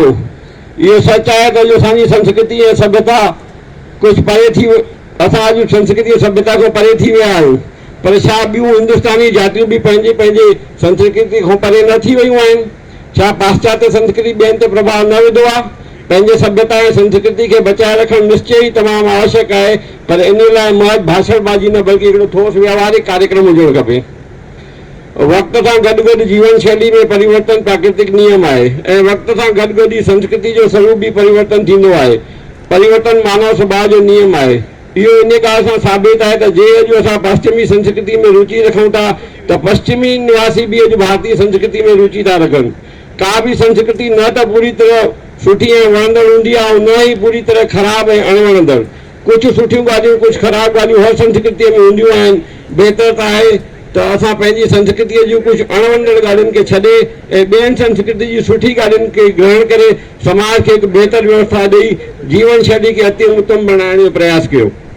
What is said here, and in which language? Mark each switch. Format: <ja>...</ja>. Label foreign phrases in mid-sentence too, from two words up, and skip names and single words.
<sd>इहो सच आहे त अॼु असांजी संस्कृति ऐं सभ्यता कुझु परे थी, असां अॼु संस्कृति ऐं सभ्यता खां परे थी विया आहियूं। पर छा ॿियूं हिंदुस्तानी जातियूं बि पंहिंजे पंहिंजे संस्कृति खां परे न थी वियूं आहिनि? छा पाश्चात्य संस्कृति ॿियनि ते प्रभाव न विधो आहे? पंहिंजे सभ्यता ऐं संस्कृति खे बचाए रखणु निश्चय ई तमामु आवश्यक आहे, पर इन लाइ महज भाषणबाजी न बल्कि हिकिड़ो ठोस व्यवहारिक कार्यक्रम हुजणु खपे। वक़्त सां गॾु गॾु जीवन शैली में परिवर्तन प्राकृतिक नियम आहे ऐं वक़्त सां गॾु गॾु ई संस्कृति जो स्वरूप बि परिवर्तन थींदो आहे। परिवर्तन मानव स्वभाव जो नियम आहे। इहो इन ॻाल्हि सां साबित आहे त जे अॼु असां पश्चिमी संस्कृति में रुचि रखूं था त पश्चिमी निवासी बि अॼु भारतीय संस्कृति में रुचि था रखनि। का बि संस्कृति न त पूरी तरह सुठी ऐं वणंदड़ हूंदी आहे ऐं न ई पूरी तरह ख़राबु ऐं अणवणंदड़। कुझु सुठियूं ॻाल्हियूं कुझु ख़राबु ॻाल्हियूं हर संस्कृतीअ में हूंदियूं आहिनि। बहितर त आहे त असां पंहिंजी संस्कृतीअ जूं कुझु अणवणंदड़ ॻाल्हियुनि खे छॾे ऐं ॿियनि संस्कृति जी सुठी ॻाल्हियुनि खे ग्रहण करे समाज खे हिकु बहितर व्यवस्था ॾेई जीवन शैली खे अति उत्तम बणाइण जो प्रयास कयो।</sd>